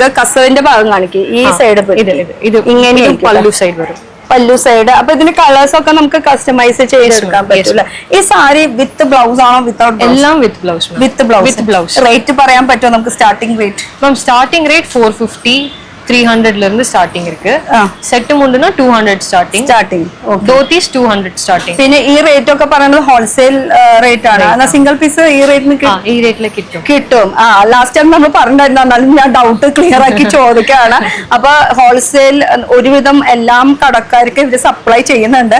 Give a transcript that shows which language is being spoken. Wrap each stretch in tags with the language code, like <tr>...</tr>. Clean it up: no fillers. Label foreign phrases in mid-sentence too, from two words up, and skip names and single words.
<ml>കസവിന്റെ ഭാഗം കാണിക്കും. ഈ സൈഡ് ഇങ്ങനെയായിരിക്കും പല്ലു സൈഡ് വരും. പല്ലു സൈഡ്. അപ്പൊ ഇതിന്റെ കളേഴ്സ് ഒക്കെ നമുക്ക് കസ്റ്റമൈസ് ചെയ്തെടുക്കാൻ പറ്റൂല. ഈ സാരി</ml> <en>with blouse</en> <ml>ആണോ വിത്തൗട്ട്?</ml> <en>എല്ലാം with blouse. with blouse.</en> <ml>റേറ്റ് പറയാൻ പറ്റുമോ നമുക്ക്?</ml> <en>starting rate ma'am, starting rate</en> <ta>450-300 இருந்து ஸ்டார்டிங் இருக்கு. செட் முண்டுனா 200 ஸ்டார்டிங்.</ta> <en>dhotis 200 starting.</en> <ml>പിന്നെ ഈ റേറ്റ് ഒക്കെ പറയുന്നത്</ml> <en>wholesale rate</en> <ml>ആണ്. എന്നാൽ</ml> <en>single piece</en> <ml>ഈ റേറ്റിന് ഈ റേറ്റിൽ കിട്ടും.</ml> <en>last time</en> <ml>നമ്മൾ പറഞ്ഞിട്ടുണ്ടായിരുന്നു, എന്നാലും ഞാൻ</ml> <en>doubt clear</en> <ml>ആക്കി ചോദിക്കുകയാണ്. അപ്പൊ ഹോൾസെയിൽ ഒരുവിധം എല്ലാം കടക്കാർക്ക് ഇവര് സപ്ലൈ ചെയ്യുന്നുണ്ട്.</ml>